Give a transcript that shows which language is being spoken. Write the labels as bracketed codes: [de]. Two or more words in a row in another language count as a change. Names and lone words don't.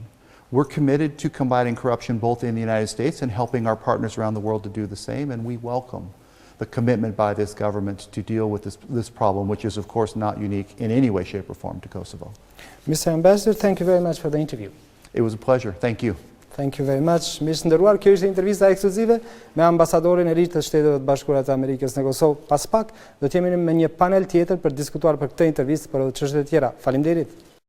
[en] We're committed to combating corruption both in the United States and helping our partners around the world to do the same, and we welcome the commitment by this government to deal with this problem, which is of course not unique in any way, shape or form to Kosovo. Mr. Ambassador, thank you very much for the interview. It was a pleasure. Thank you. Thank you very much. [sq] Mirë nderuar, kjo ishte intervista ekskluzive me ambasadorin e ri të Shteteve të Bashkuara të Amerikës në Kosovë. Pas pak do të jemi me një panel tjetër për diskutuar për këtë intervistë për çështje të tjera. Faleminderit.